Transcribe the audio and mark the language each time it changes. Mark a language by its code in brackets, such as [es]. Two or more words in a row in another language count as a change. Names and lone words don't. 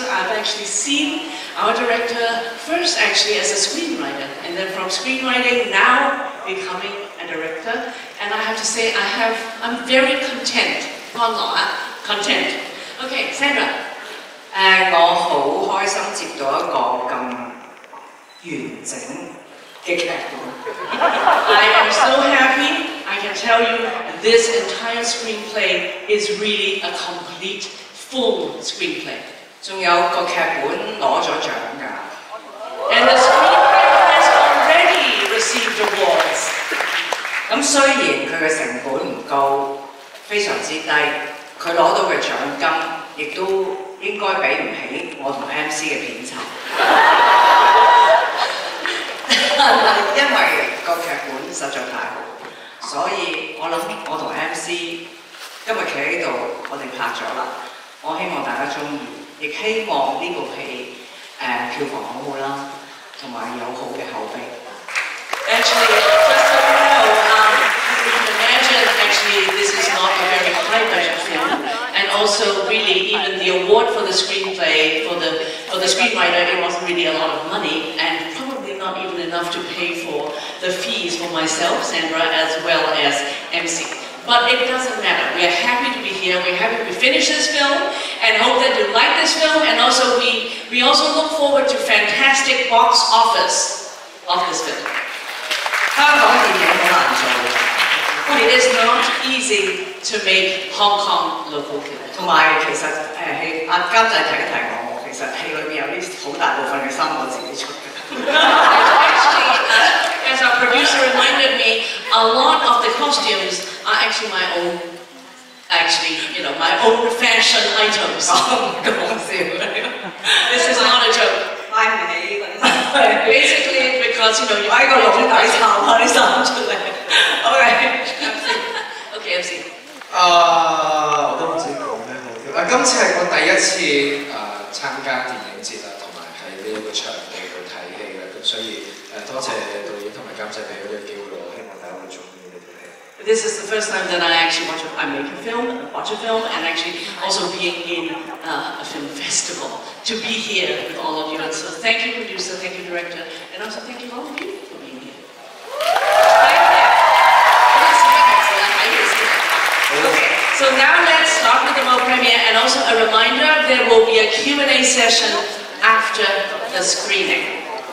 [en] I've actually seen our director first actually as a screenwriter, and then from screenwriting now becoming a director. And I have to say I'm very content. Content. Okay, Sandra. [yue] 我好開心接到一個咁完整嘅劇本。 [en] I am so happy. I can tell you this entire screenplay is really a complete, full screenplay. [yue] 仲有個劇本攞咗獎㗎。 [en] And the screenplay has already received awards. [yue] 咁雖然佢嘅成本唔高，非常之低，佢攞到嘅獎金亦都應該比唔起我同 MC 嘅片酬。因為個劇本實在太好，所以我諗我同 MC 今日企喺度，我哋拍咗啦。我希望大家中意，亦希望呢部戲票房好好啦，同埋有好嘅口碑。 [en] Actually, just so you know, you can imagine actually this is not a very high budget film, and also really even the award for the screenplay for the screenwriter, it wasn't really a lot of money, and probably not even enough to pay for the fees for myself, Sandra, as well as MC. But it doesn't matter. We are happy to be here. We're happy to finish this film and hope that you like this film. And also we also look forward to fantastic box office of this film. [yue] 香港電影好難做， [en] It is not easy to make Hong Kong local film. [yue] 同埋其實監製提一提我，其實戲裏面有啲好大部分嘅衫我自己出嘅。 [en] Actually, as our producer reminded me, a lot of the costumes are actually my own. Actually, my own fashion items. This is not a joke. Basically, because you buy [yue] 個老底衫啊，啲衫出嚟。 [en] Okay, MC. [yue] 我都唔知講咩好。今次係我第一次參加電影節啦，同埋喺呢一個場地度睇戲嘅，咁所以多謝導演同埋監製俾咗呢個機會我，希望大家會中意呢套戲。 [en] This is the first time that I actually make a film, watch a film, and actually also being in a film festival, to be here with all of you. And so thank you, producer, thank you, director, and also thank you all of you for being here. Thank you. Okay, so now let's start with the world premiere, and also a reminder, there will be a Q&A session after the screening.